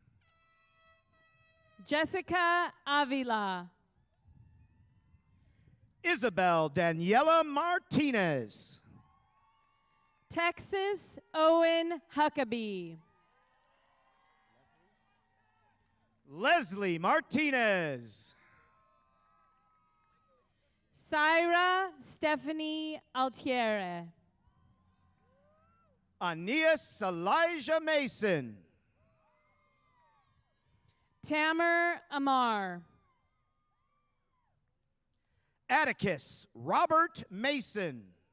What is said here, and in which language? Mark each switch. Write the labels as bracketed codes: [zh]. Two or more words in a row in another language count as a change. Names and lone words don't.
[en] Jessica Avila. Isabel Daniela Martinez. Texas Owen Huckabee. Leslie Martinez. Syra Stephanie Altiere. Aeneas Elijah Mason. Tamer Amar. Atticus Robert Mason.